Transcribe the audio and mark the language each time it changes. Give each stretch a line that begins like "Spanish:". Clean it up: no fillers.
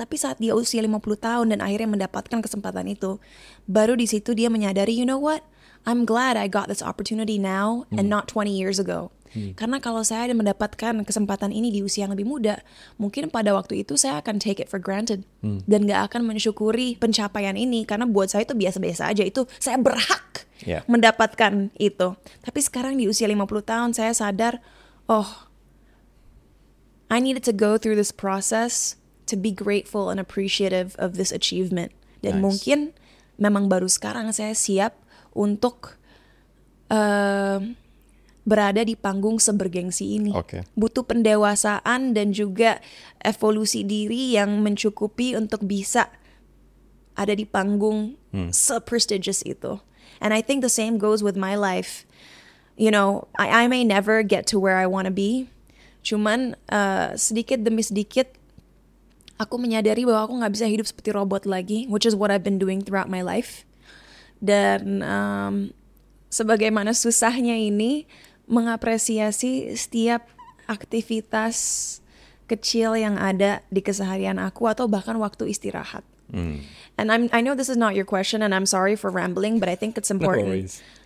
Indonesian: Tapi saat dia usia 50 tahun dan akhirnya mendapatkan kesempatan itu, baru di situ dia menyadari,
English: you know what? I'm glad I got this opportunity now and not 20 years ago.
Indonesian: Karena kalau saya ada mendapatkan kesempatan ini di usia yang lebih muda, mungkin pada waktu itu saya akan
English: take it for granted
Indonesian: dan gak akan mensyukuri pencapaian ini, karena buat saya itu biasa-biasa aja, itu saya berhak mendapatkan itu. Tapi sekarang di usia 50 tahun saya sadar,
English: I needed to go through this process to be grateful and appreciative of this achievement.
Indonesian: Dan mungkin memang baru sekarang saya siap untuk berada di panggung sebergengsi ini. Butuh pendewasaan dan juga evolusi diri yang mencukupi untuk bisa ada di panggung se-prestigious itu.
English: And I think the same goes with my life. You know, I may never get to where I want to be.
Indonesian: Cuman sedikit demi sedikit aku menyadari bahwa aku nggak bisa hidup seperti robot lagi,
English: which is what I've been doing throughout my life.
Indonesian: Dan sebagaimana susahnya ini mengapresiasi setiap aktivitas kecil yang ada di keseharian aku atau bahkan waktu istirahat.
English: And I know this is not your question and I'm sorry for rambling, but I think it's important.